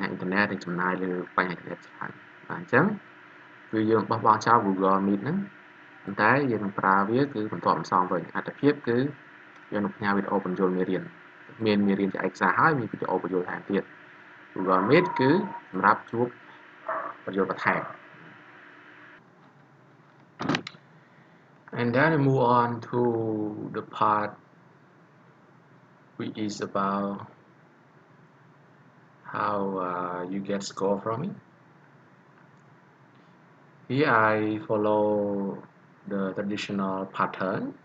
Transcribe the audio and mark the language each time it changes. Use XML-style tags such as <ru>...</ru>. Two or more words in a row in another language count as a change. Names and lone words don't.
<km>អ៊ីនធឺណិតដែលចំណាយលើបញ្ហាអ៊ីនធឺណិតច្រើនបាទអញ្ចឹងគឺយើងបោះបង់ចោល Google Meet ហ្នឹងប៉ុន្តែយើងនឹងប្រើវាគឺបន្ទាប់បន្សំវិញអត្ថភាពគឺយើងនឹងផ្ញើវីដេអូបញ្ចូលមេរៀនមានមេរៀនជាឯកសារហើយមានវីដេអូបញ្ចូលថែមទៀត Google Meet គឺសម្រាប់ជួបបញ្ចូលបន្ថែម</km> <en>and then we move on to the part which is about how you get score from it. Here I follow the traditional pattern.</en>